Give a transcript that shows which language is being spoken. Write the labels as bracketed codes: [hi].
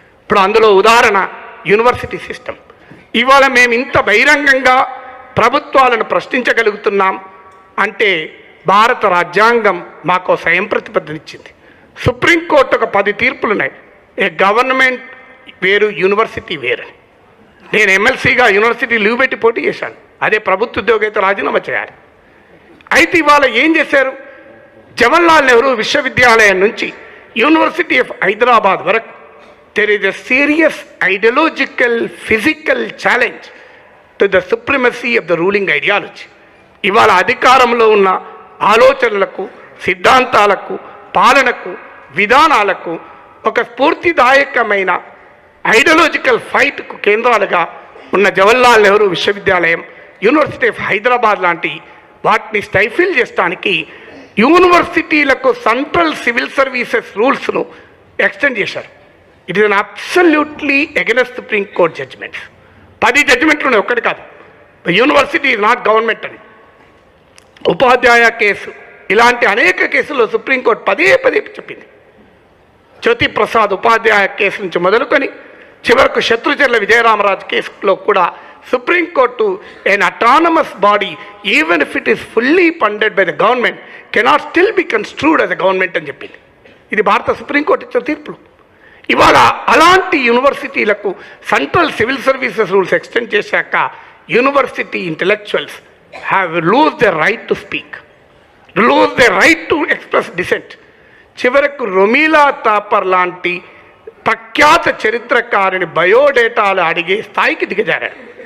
[te] ఇప్పుడు అందులో ఉదాహరణ యూనివర్సిటీ సిస్టమ్. ఇవాళ మేము ఇంత బహిరంగంగా ప్రభుత్వాలను ప్రశ్నించగలుగుతున్నాం అంటే భారత రాజ్యాంగం మాకు స్వయం ప్రతిపత్తనిచ్చింది. సుప్రీంకోర్టు ఒక 10 తీర్పులు ఉన్నాయి. ఏ గవర్నమెంట్ వేరు, యూనివర్సిటీ వేరు. నేను ఎమ్మెల్సీగా యూనివర్సిటీ లీవ్ పెట్టి పోటీ చేశాను. అదే ప్రభుత్వ ఉద్యోగి అయితే రాజీనామా చేయాలి. అయితే ఇవాళ ఏం చేశారు? జవహర్లాల్ నెహ్రూ విశ్వవిద్యాలయం నుంచి యూనివర్సిటీ ఆఫ్ హైదరాబాద్ వరకు [en] there is a serious ideological, physical challenge to the supremacy of the ruling ideology. [te] ఇవాళ అధికారంలో ఉన్న ఆలోచనలకు, సిద్ధాంతాలకు, పాలనకు, విధానాలకు ఒక స్ఫూర్తిదాయకమైన ఐడియాలజికల్ ఫైట్కు కేంద్రాలుగా ఉన్న జవహర్లాల్ నెహ్రూ విశ్వవిద్యాలయం, యూనివర్సిటీ ఆఫ్ హైదరాబాద్ లాంటి వాటిని స్టైఫిల్ చేయడానికి యూనివర్సిటీలకు సెంట్రల్ సివిల్ సర్వీసెస్ రూల్స్ను ఎక్స్టెండ్ చేశారు. [en] It is an absolutely against supreme court judgments. [te] 10 జడ్జిమెంట్లు ఉన్నాయి, ఒక్కటి కాదు. [en] university is not government [te] అని. ఉపాధ్యాయ కేసు ఇలాంటి అనేక కేసుల్లో సుప్రీంకోర్టు పదే చెప్పింది. జ్యోతి ప్రసాద్ ఉపాధ్యాయ కేసు నుంచి మొదలుకొని చివరకు శత్రుచర్ల విజయరామరాజు కేసులో కూడా supreme court [en] an autonomous body even if it is fully funded by the government cannot still be construed as a government [te] అని చెప్పింది. ఇది భారత సుప్రీంకోర్టు ఇచ్చిన తీర్పులు. ఇవాళ అలాంటి యూనివర్సిటీలకు central civil services rules extend చేశాక [en] University intellectuals have lose the right to speak, lose the right to express dissent. [te] చివరకు రొమీలా తాపర్ లాంటి ప్రఖ్యాత చరిత్రకారుని బయోడేటాలు అడిగే స్థాయికి దిగజారాడు.